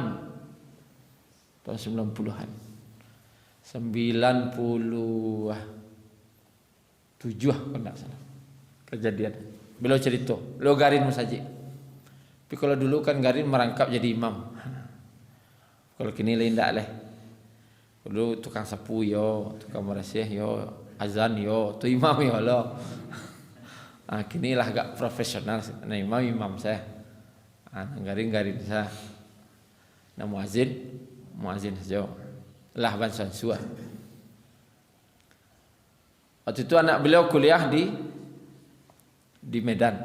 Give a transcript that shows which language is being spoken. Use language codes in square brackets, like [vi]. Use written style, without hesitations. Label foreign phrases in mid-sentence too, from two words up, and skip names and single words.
[id] Tahun 90-an. 97 kalau enggak salah. Kejadian. Beliau cerita, beliau garin saja. Tapi kalau dulu kan garin merangkap jadi imam. [min] Kalau kini lain enggak leh. Dulu tukang sapu yo, tukang merasih yo, azan yo, tu imam yo lo. Kini lah agak profesional. [id] Nah imam saya. Garing saya. Nah muazin saja. [min] Lah bansuan suah. [id] Waktu itu anak beliau kuliah di Medan.